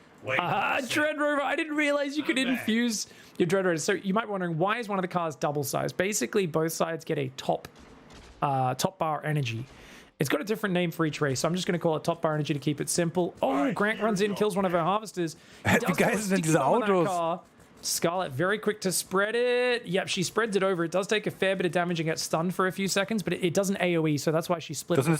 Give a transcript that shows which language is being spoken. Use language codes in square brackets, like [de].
[en] Dread Rover. I didn't realize you could infuse your Dread Rover. So you might be wondering, why is one of the cars double sized? Basically, both sides get a top bar energy. It's got a different name for each race, so I'm just going to call it top bar energy to keep it simple. Oh, Grant runs in, kills one of our harvesters. [de] Wie geil sind denn diese Autos? [en] Scarlet very quick to spread it. Yep, she spreads it over. It does take a fair bit of damage and gets stunned for a few seconds, but it doesn't AoE, so that's why she split it apart.